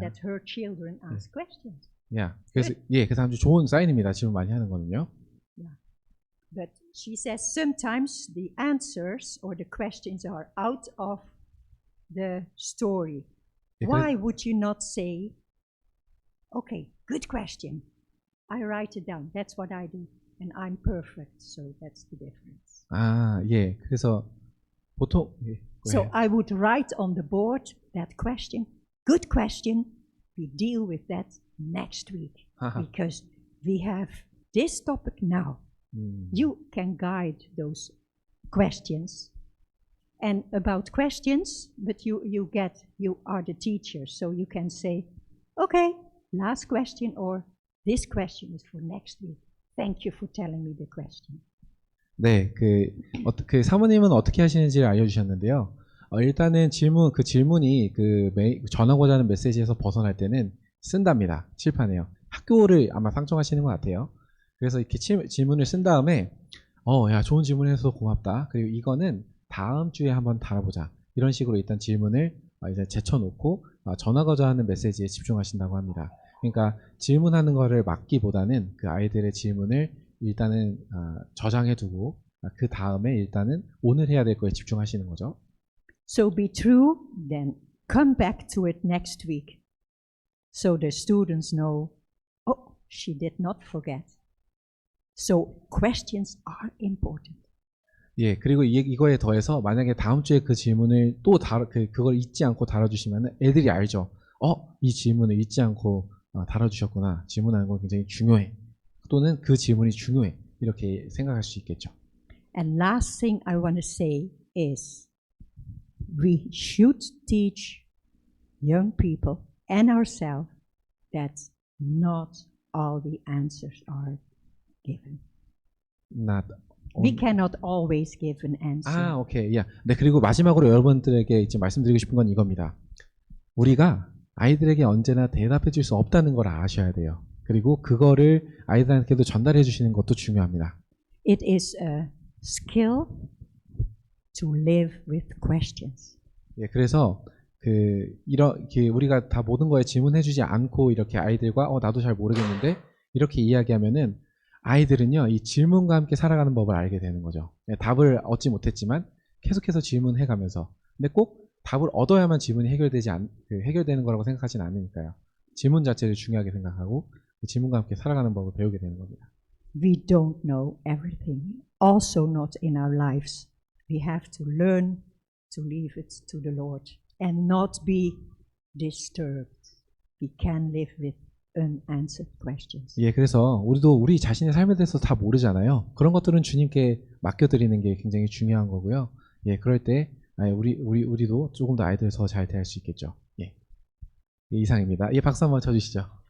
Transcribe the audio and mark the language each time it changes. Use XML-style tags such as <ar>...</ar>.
<en>that her children ask questions.</en> <ko>야, 그래서 아주 좋은 사인입니다. 질문 많이 하는 거는요.</ko> <en>But she says sometimes the answers or the questions are out of the story.</en> <ko>예,</ko> <en>Why would you not say, okay, good question. I write it down. That's what I do. And I'm perfect, so that's the difference.</en> <ko>아, 예. 그래서 보통 예.</ko> <en>So</en> <ko>네.</ko> <en>I would write on the board that question. Good question. We deal with that next week 하하. because we have this topic now. You can guide those questions. And about questions, but you are the teacher, so you can say, okay, last question, or this question is for next week. Thank you for telling me the question.</en> <ko>네, 그 사모님은 어떻게 하시는지를 알려주셨는데요. 일단은 그 질문이 전하고자 하는 메시지에서 벗어날 때는 쓴답니다. 칠판에요. 학교를 아마 상정하시는 것 같아요. 그래서 이렇게 질문을 쓴 다음에, 야, 좋은 질문해서 고맙다. 그리고 이거는 다음 주에 한번 다뤄보자. 이런 식으로 일단 질문을 이제 제쳐놓고 전하고자 하는 메시지에 집중하신다고 합니다. 그러니까 질문하는 거를 막기보다는 그 아이들의 질문을 일단은 저장해두고 그 다음에 일단은 오늘 해야 될 거에 집중하시는 거죠.</ko> <en>So be true, then come back to it next week. So the students know, oh, she did not forget. So questions are important.</en> <ko>예, 그리고 이거에 더해서 만약에 다음 주에 그 질문을 또 그걸 잊지 않고 다뤄주시면 애들이 알죠. 이 질문을 잊지 않고 다뤄주셨구나. 질문하는 건 굉장히 중요해. 또는 그 질문이 중요해. 이렇게 생각할 수 있겠죠.</ko> <en>And last thing I want to say is we should teach young people and ourselves that not all the answers are given. We cannot always give an answer.</en> <ko>오케이. 야. 네, 그리고 마지막으로 여러분들에게 이제 말씀드리고 싶은 건 이겁니다. 우리가 아이들에게 언제나 대답해 줄 수 없다는 걸 아셔야 돼요. 그리고 그거를 아이들한테도 전달해 주시는 것도 중요합니다.</ko> <en>It is a skill to live with questions.</en> <ko>예, 그래서 이렇게 우리가 다 모든 거에 질문해 주지 않고 이렇게 아이들과 나도 잘 모르겠는데 이렇게 이야기하면은 아이들은요, 이 질문과 함께 살아가는 법을 알게 되는 거죠. 답을 얻지 못했지만 계속해서 질문해 가면서. 근데 꼭 답을 얻어야만 질문이 해결되는 거라고 생각하진 않으니까요. 질문 자체를 중요하게 생각하고 그 질문과 함께 살아가는 법을 배우게 되는 겁니다.</ko> <en>We don't know everything, also not in our lives. We have to learn to leave it to the Lord and not be disturbed. We can live with unanswered questions.</en> <ko>예, 그래서 우리도 우리 자신의 삶에 대해서 다 모르잖아요. 그런 것들은 주님께 맡겨드리는 게 굉장히 중요한 거고요. 예, 그럴 때 우리도 조금 더 아이들 더 잘 대할 수 있겠죠. 예, 이상입니다. 예, 박수 한번 쳐주시죠.</ko>